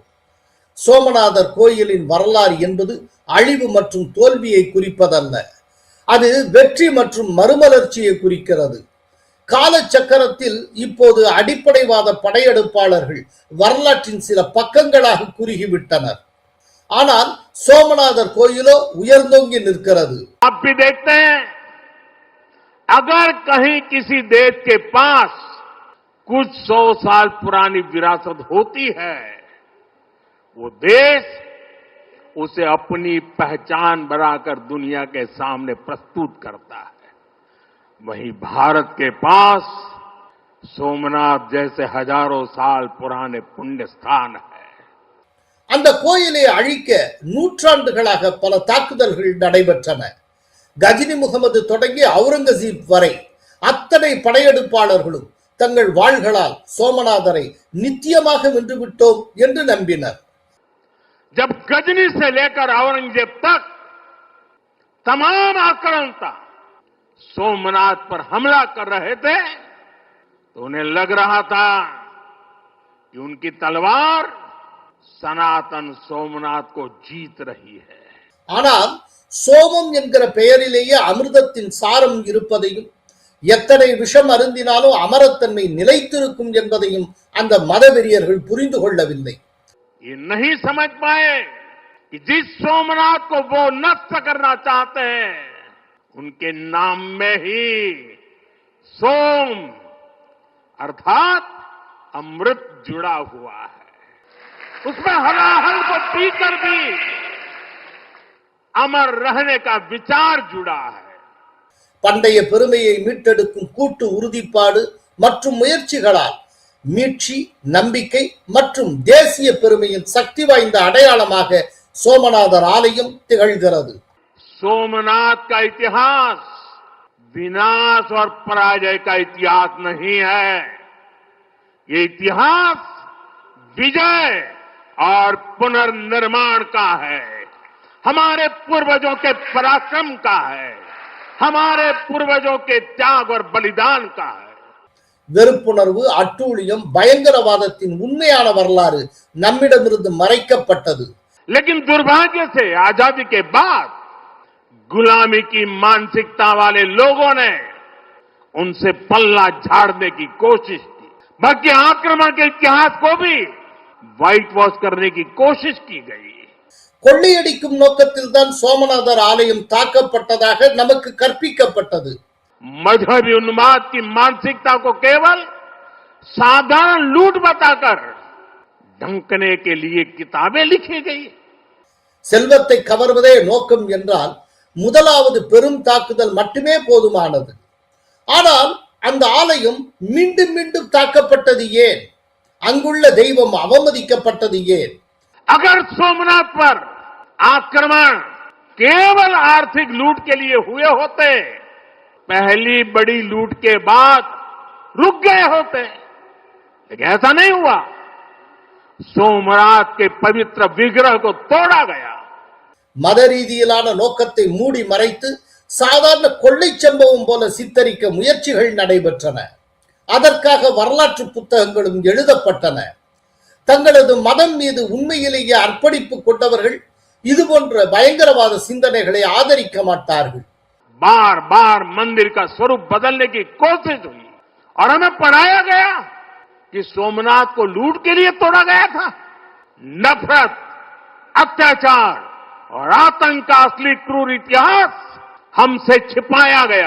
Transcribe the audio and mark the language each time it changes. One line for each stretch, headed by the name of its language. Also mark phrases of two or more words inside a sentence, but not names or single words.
Tamil: சோமநாதர் கோயிலின் வரலாறு என்பது அழிவு மற்றும் தோல்வியை குறிப்பதல்ல, அது வெற்றி மற்றும் மறுமலர்ச்சியை குறிக்கிறது. காலச்சக்கரத்தில் இப்போது அடிப்படைவாத படையெடுப்பாளர்கள் வரலாற்றின் சில பக்கங்களாக குறுகிவிட்டனர். ஆனால் சோமநாதர் கோயிலோ உயர்ந்தோங்கி நிற்கிறது.
Hindi: अगर कहीं किसी देश के पास कुछ 100 साल पुरानी विरासत होती है, वो देश उसे अपनी पहचान बनाकर दुनिया के सामने प्रस्तुत करता है. वहीं भारत के पास सोमनाथ जैसे हजारों साल पुराने पुण्य स्थान है.
Tamil: அந்த கோயிலை அழிக்க நூற்றாண்டுகளாக பல தாக்குதல்கள் நடைபெற்றன. கஜினி முகமது தொடங்கி அவுரங்கசீப் வரை அத்தனை படையெடுப்பாளர்களும் தங்கள் வாள்களால் சோமநாதரை நித்தியமாக வென்றுவிட்டோம் என்று நம்பினர்.
Hindi: जब गजनी से लेकर औरंगजेब तक तमाम आक्रांता सोमनाथ पर हमला कर रहे थे, तो उन्हें लग रहा था कि उनकी तलवार सनातन सोमनाथ को जीत रही है.
Tamil: ஆனால் சோமம் என்கிற பெயரிலேயே அமிர்தத்தின் சாரம் இருப்பதையும், எத்தனை விஷம் அருந்தினாலும் அமரத்தன்மை நிலைத்திருக்கும் என்பதையும் அந்த மதவெறியர்கள் புரிந்து கொள்ளவில்லை.
Hindi: ये नहीं समझ पाए कि जिस सोमनाथ को वो नष्ट करना चाहते हैं, उनके नाम में ही सोम अर्थात अमृत जुड़ा हुआ है. उसमें हलाहल को पीकर भी अमर रहने का विचार जुड़ा है.
Tamil: பண்டைய பெருமையை மீட்டெடுக்கும் கூட்டு உறுதிப்பாடு மற்றும் முயற்சிகளால் மீட்சி, நம்பிக்கை மற்றும் தேசிய பெருமையின் சக்தி வாய்ந்த அடையாளமாக சோமநாதர் ஆலயம் திகழ்கிறது.
Hindi: सोमनाथ का इतिहास विनाश और पराजय का इतिहास नहीं है. ये इतिहास विजय और पुनर्निर्माण का है, हमारे पूर्वजों के पराक्रम का है, हमारे पूर्वजों के त्याग और बलिदान का है।
Tamil: வெறுப்புணர்வு, அட்டூழியம், பயங்கரவாதத்தின் உண்மையான வரலாறு நம்மிடமிருந்து மறைக்கப்பட்டது.
Hindi: लेकिन दुर्भाग्य से आजादी के बाद गुलामी की मानसिकता वाले लोगों ने उनसे पल्ला झाड़ने की कोशिश की, बाकी आक्रमण के इतिहास को भी व्हाइट वॉश करने की कोशिश की गई।
Tamil: கொள்ளையடிக்கும் நோக்கத்தில் தான் சோமநாதர் ஆலயம் தாக்கப்பட்டதாக நமக்கு கற்பிக்கப்பட்டது.
Hindi: मजहबी उन्माद की मानसिकता को केवल साधारण लूट बताकर ढंकने के लिए किताबें लिखी गई।
Tamil: செல்வத்தை கவர்வதே நோக்கம் என்றால் முதலாவது பெரும் தாக்குதல் மட்டுமே போதுமானது. ஆனால் அந்த ஆலயம் மீண்டும் மீண்டும் தாக்கப்பட்டது ஏன்? அங்குள்ள தெய்வம் அவமதிக்கப்பட்டது ஏன்?
Hindi: अगर सोमनाथ पर आक्रमण केवल आर्थिक लूट के लिए हुए होते, पहली बड़ी लूट के बाद रुक गए होते, लेकिन ऐसा नहीं हुआ। सोमनाथ के पवित्र विग्रह को तोड़ा गया।
Tamil: மத ரீதியிலான நோக்கத்தை மூடி மறைத்து சாதாரண கொள்ளை சம்பவம் போல சித்தரிக்க முயற்சிகள் நடைபெற்றன. அதற்காக வரலாற்று புத்தகங்களும் எழுதப்பட்டன. தங்களது மதம் மீது உண்மையிலேயே அர்ப்பணிப்பு கொண்டவர்கள் இதுபோன்ற பயங்கரவாத சிந்தனைகளை ஆதரிக்க மாட்டார்கள்.
Hindi: बार बार मंदिर का स्वरूप बदलने की कोशिश हुई और हमें पढ़ाया गया कि सोमनाथ को लूट के लिए तोड़ा गया था। नफरत, अत्याचार और आतंक का असली क्रूर इतिहास हमसे छिपाया गया।